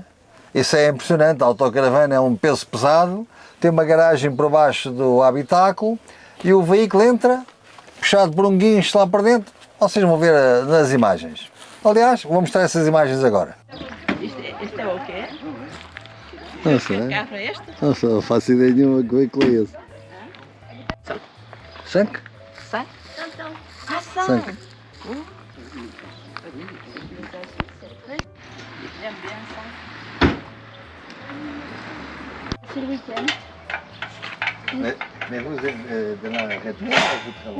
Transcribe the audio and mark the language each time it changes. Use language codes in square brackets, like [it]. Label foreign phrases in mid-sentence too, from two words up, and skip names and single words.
[pt] Isso é impressionante, a autocaravana é um peso pesado, tem uma garagem por baixo do habitáculo e o veículo entra puxado por um guincho lá para dentro. Vocês vão ver nas imagens. Aliás, vou mostrar essas imagens agora. Este é o quê? Não sei. Que carro é este? Não sei, não faço ideia nenhuma que veículo é esse. 5? 5? Ah, 5. [fr] C'est le week-end. Mais vous êtes de la région ou vous travaillez?